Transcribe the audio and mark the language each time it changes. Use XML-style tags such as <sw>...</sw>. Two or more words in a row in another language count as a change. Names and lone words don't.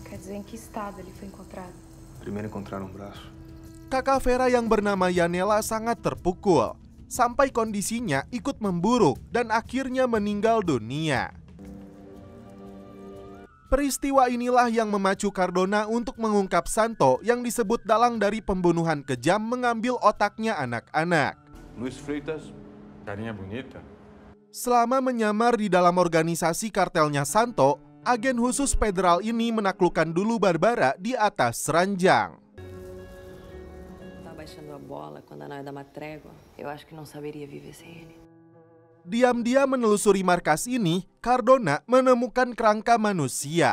<id>Kakak Vera yang bernama Yanela sangat terpukul, sampai kondisinya ikut memburuk dan akhirnya meninggal dunia. Peristiwa inilah yang memacu Cardona untuk mengungkap Santo yang disebut dalang dari pembunuhan kejam mengambil otaknya anak-anak.</id> <pt>Luis Freitas, carinha bonita.</pt> <id>Selama menyamar di dalam organisasi kartelnya Santo, agen khusus federal ini menaklukkan dulu Barbara di atas ranjang. Diam-diam menelusuri markas ini, Cardona menemukan kerangka manusia.</id>